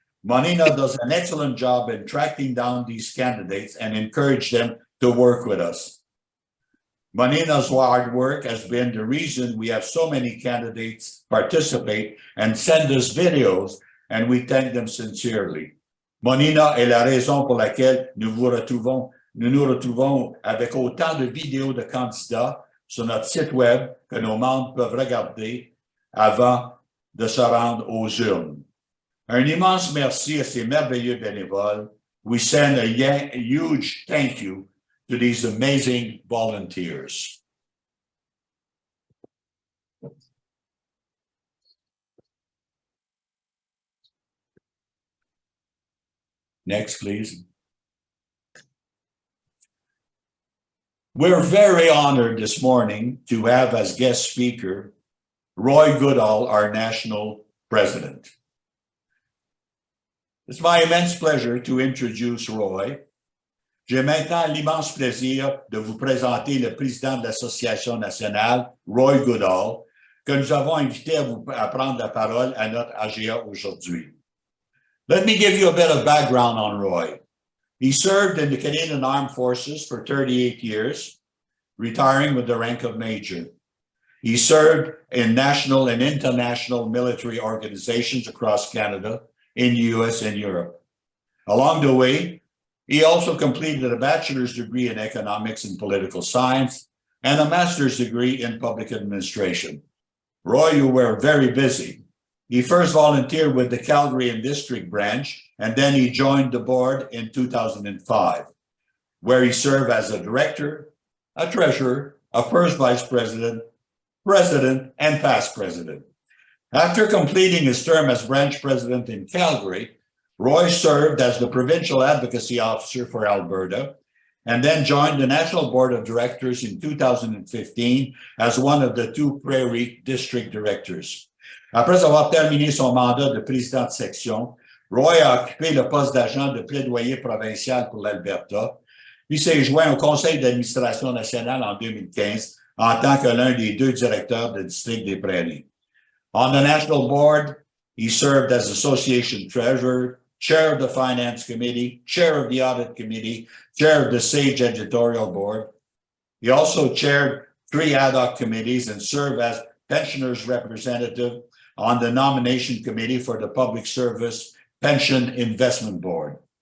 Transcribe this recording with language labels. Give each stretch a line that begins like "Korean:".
English: Monina does an excellent job in tracking down these candidates and encourage them to work with us. Monina's hard work has been the reason we have so many candidates participate and send us videos, and we thank them sincerely.
French: Monina est la raison pour laquelle nous nous retrouvons avec autant de vidéos de candidats sur notre site web que nos membres peuvent regarder avant de se rendre aux urnes. Un immense merci à ces merveilleux bénévoles.
English: We send a huge thank you to these amazing volunteers. Next, please. We're very honored this morning to have as guest speaker Roy Goodall, our national president. It's my immense pleasure to introduce Roy.
French: J'ai maintenant l'immense plaisir de vous présenter le président de l'Association nationale, Roy Goodall, que nous avons invité à prendre la parole à notre AGA aujourd'hui.
English: Let me give you a bit of background on Roy. He served in the Canadian Armed Forces for 38 years, retiring with the rank of major. He served in national and international military organizations across Canada, in the US and Europe. Along the way, he also completed a bachelor's degree in economics and political science and a master's degree in public administration. Roy, you were very busy. He first volunteered with the Calgary and District Branch, and then he joined the board in 2005, where he served as a director, a treasurer, a first vice president, president, and past president. After completing his term as branch president in Calgary, Roy served as the provincial advocacy officer for Alberta, and then joined the National Board of Directors in 2015 as one of the 2 Prairie District Directors.
French: Après avoir terminé son mandat de président de section, Roy a occupé le poste d'agent de plaidoyer provincial pour l'Alberta, puis s'est joint au conseil d'administration nationale en 2015 en tant que l'un des 2 directeurs du district des Prairies.
English: On the national board, he served as association treasurer, chair of the finance committee, chair of the audit committee, chair of the SAGE editorial board. He also chaired 3 ad hoc committees and served as pensioners representative on the nomination committee for the Public Service Pension Investment Board.